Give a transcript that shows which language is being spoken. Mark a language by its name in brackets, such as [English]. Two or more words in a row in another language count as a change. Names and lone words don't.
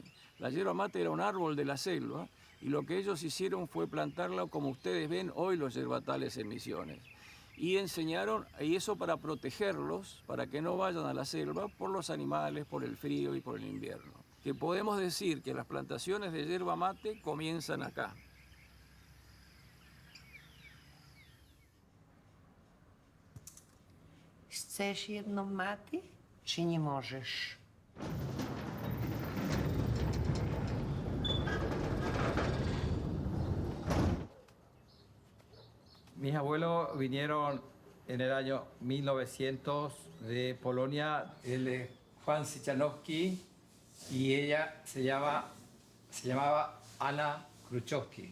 [Spanish] La yerba mate era un árbol de la selva y lo que ellos hicieron fue plantarla como ustedes ven hoy los yerbatales en Misiones. Y enseñaron, y eso para protegerlos, para que no vayan a la selva por los animales, por el frío y por el invierno. Que podemos decir que las plantaciones de yerba mate comienzan acá. [Polish] Chcesz jedną maty, czy nie możesz? [Spanish] Mis abuelos vinieron en el año 1900 de Polonia. Él es Juan Sichanowski y ella se llamaba Anna Kruczowski.